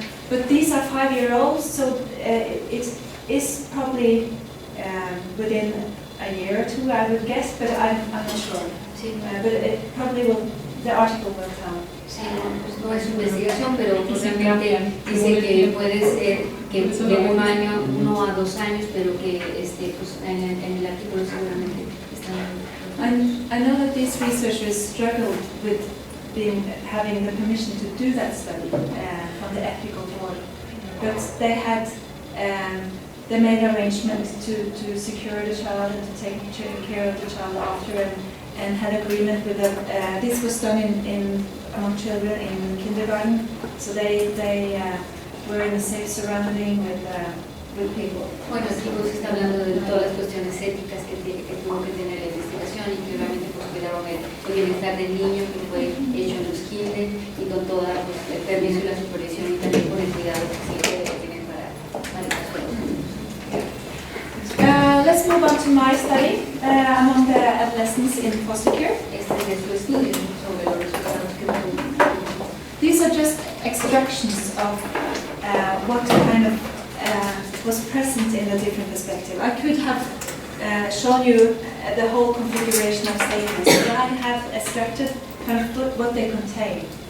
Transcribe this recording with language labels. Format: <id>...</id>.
<en>But these are 5-year-olds, so it is probably within a year or two, I would guess, but I'm not sure. But it probably will. The article will tell.</en> <es>Sí, no es investigación, pero posiblemente dice que puede ser que de 1 año, 1 a 2 años, pero que pues, en el artículo seguramente están.</es> <en>I know that these researchers struggled with having the permission to do that study from the ethical board, but they had they made arrangements to secure the child and to take care of the child after, and had agreement with them. This was done among children in kindergarten, so they were in a safe surrounding with people.</en> <es>Bueno, aquí pues está hablando de todas las cuestiones éticas que tuvo que tener la investigación y que obviamente pues cuidaron el bienestar del niño, que fue hecho en los kinder y con todo pues, el permiso y la supervisión y también con el cuidado que se tienen para el caso de los niños.</es> <en>Let's move on to my study among the adolescents in foster care.</en> <es>Este es su estudio sobre los resultados que tuvo.</es> <en>These are just extractions of what kind of was present in a different perspective. I could have shown you the whole configuration of statements, but I have extracted kind of what they contain.</en>